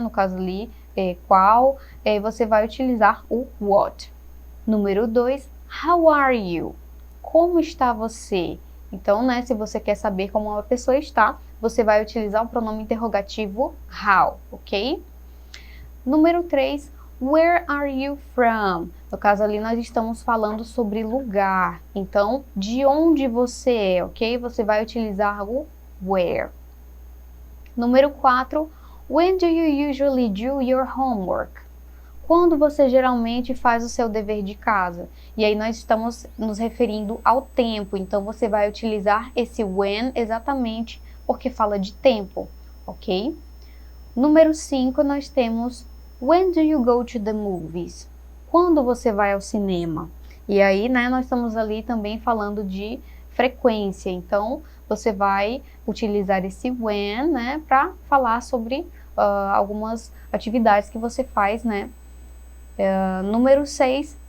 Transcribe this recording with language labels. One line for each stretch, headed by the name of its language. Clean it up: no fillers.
Portuguese: No caso ali, qual, você vai utilizar o what. Número 2,
English: how are you?
Portuguese: Como está você? Então, né, se você quer saber como uma pessoa está, você vai utilizar o pronome interrogativo how, ok?
English: Número 3, where are you from?
Portuguese: No caso ali, nós estamos falando sobre lugar. Então, de onde você é, ok? Você vai utilizar o where. Número 4,
English: when do you usually do your homework?
Portuguese: Quando você geralmente faz o seu dever de casa? E aí nós estamos nos referindo ao tempo, então você vai utilizar esse when exatamente porque fala de tempo, ok? Número 5, nós temos
English: When do you go to the movies?
Portuguese: Quando você vai ao cinema? E aí, né, nós estamos ali também falando de frequência. Então, você vai utilizar esse when, né, para falar sobre algumas atividades que você faz, né? Número 6.